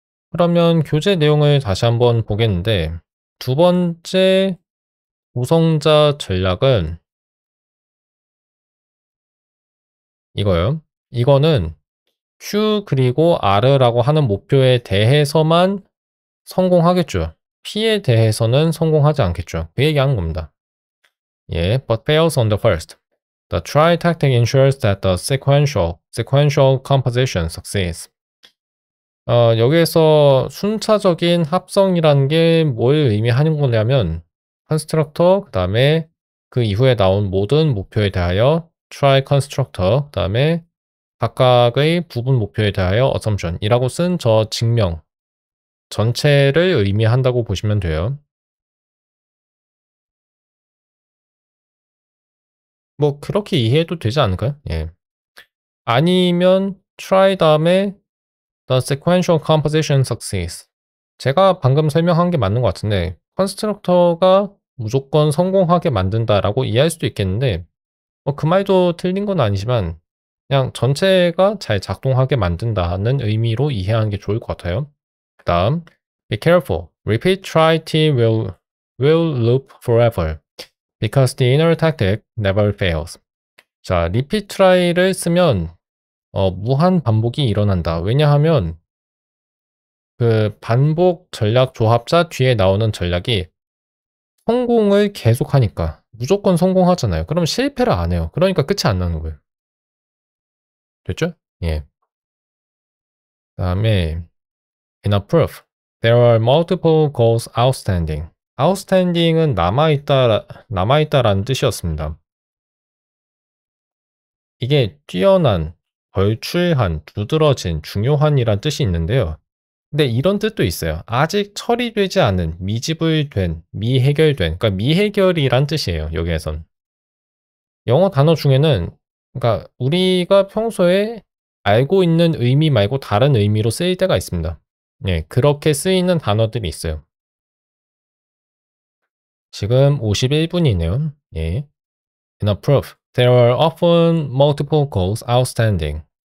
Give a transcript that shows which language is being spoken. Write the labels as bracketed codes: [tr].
[ko] 그러면 교재 내용을 다시 한번 보겠는데 두 번째 구성자 전략은 이거요. 이거는 Q 그리고 R라고 하는 목표에 대해서만 성공하겠죠. P에 대해서는 성공하지 않겠죠. 그 얘기하는 겁니다. 예, [en] but fails on the first. The try tactic ensures that the sequential composition succeeds. [ko] 여기에서 순차적인 합성이라는 게 뭘 의미하는 거냐면 constructor, 그 다음에 그 이후에 나온 모든 목표에 대하여 try constructor, 그 다음에 각각의 부분 목표에 대하여 assumption 이라고 쓴 저 증명 전체를 의미한다고 보시면 돼요. 뭐 그렇게 이해해도 되지 않을까요? 예. 아니면 [en] try [ko] 다음에 [en] the sequential composition succeeds. [ko] 제가 방금 설명한 게 맞는 것 같은데 컨스트럭터가 무조건 성공하게 만든다라고 이해할 수도 있겠는데 그 말도 틀린 건 아니지만 그냥 전체가 잘 작동하게 만든다는 의미로 이해하는 게 좋을 것 같아요. 그 다음 [en] be careful. Repeat try t will loop forever because the inner tactic never fails. [ko] 자, repeat try를 쓰면 무한 반복이 일어난다. 왜냐하면 그 반복 전략 조합자 뒤에 나오는 전략이 성공을 계속하니까 무조건 성공하잖아요. 그럼 실패를 안 해요. 그러니까 끝이 안 나는 거예요. 됐죠? 예. 그다음에 [en] in a proof, there are multiple goals outstanding. [ko] outstanding은 남아있다라는 뜻이었습니다. 이게 뛰어난, 걸출한, 두드러진, 중요한이란 뜻이 있는데요. 근데 이런 뜻도 있어요. 아직 처리되지 않은, 미지불된, 미해결된, 그러니까 미해결이란 뜻이에요. 여기에선. 영어 단어 중에는 그러니까 우리가 평소에 알고 있는 의미 말고 다른 의미로 쓰일 때가 있습니다. 예, 그렇게 쓰이는 단어들이 있어요. 지금 51분이네요. 예. [en] In a proof, there are often multiple goals outstanding.